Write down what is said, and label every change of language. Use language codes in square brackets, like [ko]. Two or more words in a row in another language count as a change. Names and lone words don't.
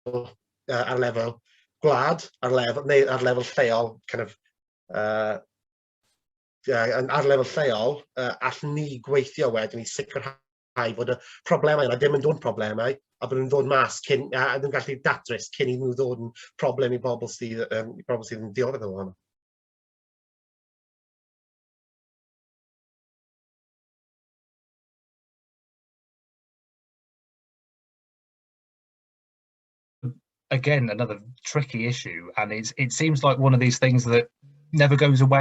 [cy] gwlad, neu ar lefel lleol, ar lefel lleol, allwn ni gweithio wedyn i sicrhau bod y problemau yna ddim yn dod problemau, a bod nhw'n dod mas a nhw'n gallu datrys cyn i nhw ddod yn problem i bobl sydd yn dioddef o hwnna. [en] Again, another tricky issue, and it seems like one of these things that never goes away.